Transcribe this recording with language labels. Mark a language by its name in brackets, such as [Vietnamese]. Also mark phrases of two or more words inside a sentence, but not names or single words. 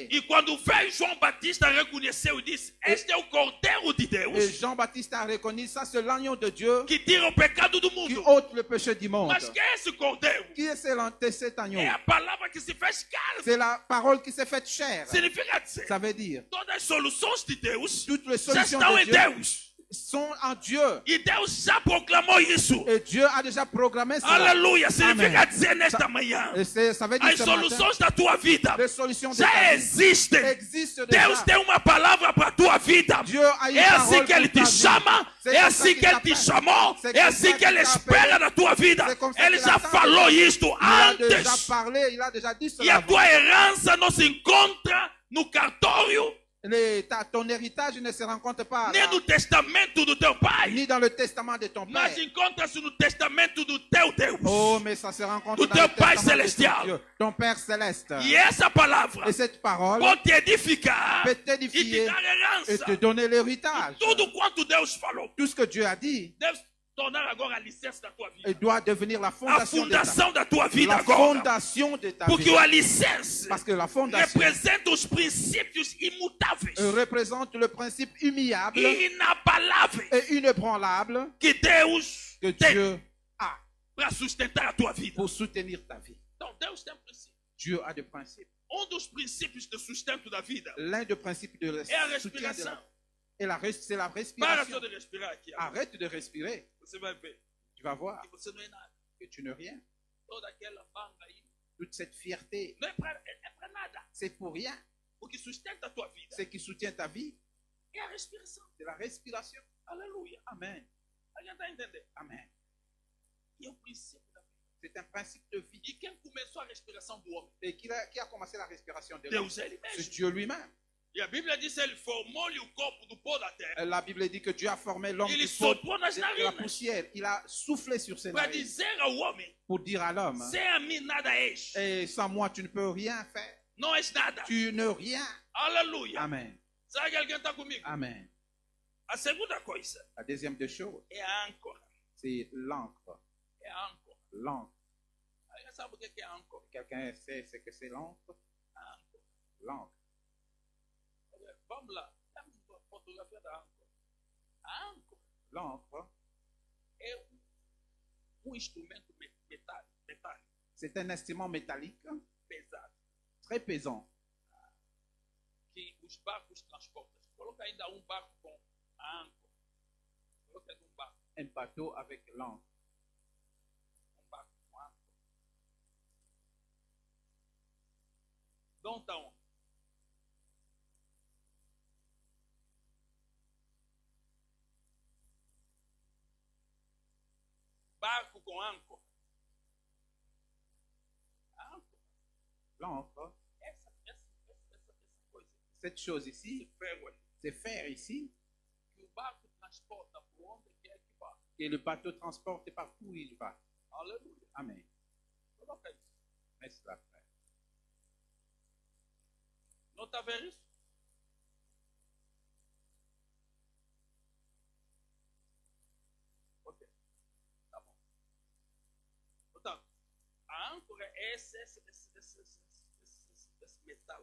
[Portuguese] E quando veio João Batista, reconheceu e disse: Este é o cordeiro de [French] Et [Portuguese] Deus [French] Jean-Baptiste a reconnu ça, c'est l'agneau de Dieu [Portuguese] que tira o pecado do [French] qui [Portuguese] mundo. [French] ôte le péché du monde. [Portuguese] Mas que é esse cordeiro? [French] Qui est cet agneau? [Portuguese] É a palavra que se fez carne. [French] C'est la parole qui s'est faite chair. [Portuguese] Significa dizer, [French] Ça veut dire, [Portuguese] todas as soluções de Deus [French] toutes les [Portuguese] já [French] solutions [Portuguese] estão [French] de [Portuguese] em [French] Dieu [Portuguese] Deus. [French] sont en Dieu. [Portuguese] E Deus já proclamou isso. [French] Et Dieu a déjà programmé cela. [Portuguese] Aleluia. Significa [French] Amen. [Portuguese] dizer nesta manhã, [French] Et ça veut dire [Portuguese] as [French] ce matin, [Portuguese] soluções da tua vida [French] les solutions de [Portuguese] já [French] ta vie [Portuguese] existem. [French] existent [Portuguese] Deus [French] déjà. [Portuguese] tem uma palavra para a tua vida. [French] Dieu a une [Portuguese] É assim [French] parole [Portuguese] que Ele [French] pour ta [Portuguese] te [French] vie. [Portuguese] chama, [French] C'est [Portuguese] é [French] comme ça [Portuguese] assim [French] qu'il [Portuguese] que Ele te [French] t'appelle. [Portuguese] chamou, [French] C'est [Portuguese] é [French] comme [Portuguese] assim [French] ça [Portuguese] que [French] qu'il [Portuguese] Ele [French] t'a [Portuguese] espera [French] appelé. [Portuguese] na tua vida. [French] C'est comme ça [Portuguese] Ele [French] qu'il [Portuguese] já [French] attend. [Portuguese] falou isto [French] Il a déjà [Portuguese] antes. [French] parlé, il a déjà dit [Portuguese] E [French] cela. [Portuguese] a tua herança não se encontra no cartório, [French] Ton héritage ne se rencontre pas [Portuguese] nem [French] là, [Portuguese] no testamento do teu pai, [French] ni dans le testament de ton père. [Portuguese] mas encontra-se no testamento do teu Deus. [French] Oh, mais ça se rencontre [Portuguese] Do [French] dans [Portuguese] teu [French] le [Portuguese] Pai [French] testament de [Portuguese] celestial. [French] ton Dieu, ton Père céleste. [Portuguese] E essa palavra [French] Et cette parole [Portuguese] pode te edificar [French] peut [Portuguese] e te [French] t'édifier [Portuguese] dar [French] et [Portuguese] herança. [French] te donner l'héritage. [Portuguese] Tudo quanto Deus falou, [French] Tout ce que Dieu a dit, [Portuguese] deve tornar agora a licença da tua vida. [French] il doit devenir la [Portuguese] A [French] fondation de ta vie. [Portuguese] fundação da tua vida [French] La [Portuguese] agora. [French] fondation de ta [Portuguese] Porque [French] vie. [Portuguese] o alicerce [French] Parce que la fondation [Portuguese] representa os princípios imutáveis [French] représente le principe immuable [Portuguese] e inabaláveis [French] et inébranlable [Portuguese] que Deus [French] que [Portuguese] tem [French] Dieu a [Portuguese] para sustentar a tua vida. [French] pour soutenir ta vie. [Portuguese] Então, Deus tem um princípio. [French] Dieu a des principes. [Portuguese] Dos princípios de sustento da vida [French] L'un des principes de [Portuguese] é a [French] soutien de [Portuguese] respiração. [French] c'est la [Portuguese] Para [French] respiration. [Portuguese] só de respirar aqui. [French] Arrête de respirer. [Portuguese] Você vai ver [French] Tu vas voir [Portuguese] que você não é nada. [French] que tu n'es rien. [Portuguese] Toda aquela banga aí [French] Toute cette fierté, [Portuguese] não é para nada. [French] c'est pour rien. [Portuguese] O que sustenta a tua vida [French] Ce qui soutient ta vie, [Portuguese] é a respiração. [French] c'est la respiration. [Portuguese] Aleluia. [French] Amen. [Portuguese] A gente está entendendo? [French] Amen. [Portuguese] E é o princípio da vida. [French] C'est un principe de vie. [Portuguese] E quem começou a respiração do homem? [French] Et qui a commencé la respiration de l'homme? [Portuguese] Deus ele [French] C'est [Portuguese] mesmo. [French] Dieu lui-même. [Portuguese] E a Bíblia diz que ele formou-lhe o corpo do pó da terra. [French] La Bible dit que Dieu a formé l'homme [Portuguese] Ele [French] du pot [Portuguese] soprou nas [French] de la [Portuguese] narinas [French] poussière. Il a soufflé sur ses [Portuguese] para [French] narines [Portuguese] dizer ao homem: [French] pour dire à l'homme, [Portuguese] sem a mim nada és. [French] et sans moi tu ne peux rien faire. [Portuguese] Não és nada. [French] Tu ne rien. [Portuguese] Aleluia. [French] Amen. [Portuguese] Será que alguém está comigo? [French] Amen. [Portuguese] A segunda coisa [French] La deuxième des choses, [Portuguese] é a âncora. [French] c'est l'encre. [Portuguese] É a âncora. [French] L'encre. [Portuguese] Alguém sabe o que é a âncora? [French] Quelqu'un sait ce que c'est l'encre? [Portuguese] A âncora. [French] L'encre. [Portuguese] Vamos lá. Temos uma fotografia da âncora. A âncora [French] L'encre, [Portuguese] é um instrumento metálico [French] c'est un instrument métallique [Portuguese] pesado [French] très pesant [Portuguese] que os barcos transportam. Coloca ainda um barco com a âncora. Coloca ainda um barco. [French] un bateau avec l'encre. [Portuguese] Um barco com âncora. Então, tá onde? Barco com âncora. A âncora. [French] L'encre, [Portuguese] Essa coisa. [French] cette chose [Portuguese] Esse [French] ici, [Portuguese] ferro ali. [French] c'est fer ici, [Portuguese] Que o barco transporta por onde quer que vá. [French] et le bateau transporte partout où il va. [Portuguese] Aleluia. [French] Amen. [Portuguese] Coloca isso. [French] Mets cela, frère. [Portuguese] Não está vendo isso? Ok. Tá bom. Portanto, a âncora é esse metal.